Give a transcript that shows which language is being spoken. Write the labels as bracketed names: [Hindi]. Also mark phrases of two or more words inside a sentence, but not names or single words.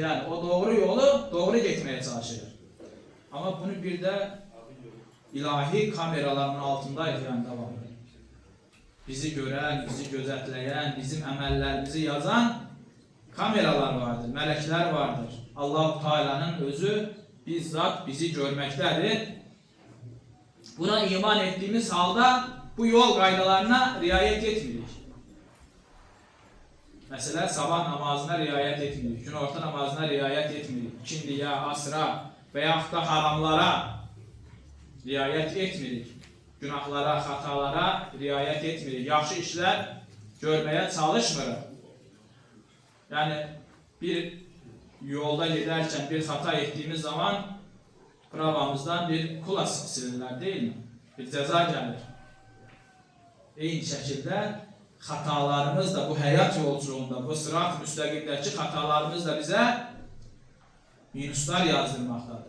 [Turkish] Yani o doğru yolu doğru gitmeye çalışır. Ama bunu bir de ilahi kameraların altındayız yani devamlı. Bizi gören, bizi gözetleyen, bizim əməllərimizi yazan kameralar vardır, melekler vardır. Allah-u Teala'nın özü bizzat bizi görmektedir. [Azerbaijani] Buna iman ettiğimiz halda bu yol qaydalarına riayet etmirik. Mesela sabah namazına riayet etmirik, günorta namazına riayet etmirik, ikindiyə, asra və yaxud da haramlara riayet etmirik. Günahlara, hatalara riayet etmirik. Yaxşı işler görmeye çalışmırıq. [Turkish] Yani bir yolda giderken bir hata ettiğimiz zaman pravamızdan bir kula silinirlər, değil mi? Bir ceza gelir. [Azerbaijani] Eyni şəkildə hatalarımız da bu hayat yolculuğunda, bu sırat müstəqimdəki hatalarımız da bize minuslar yazdırmaqdadır.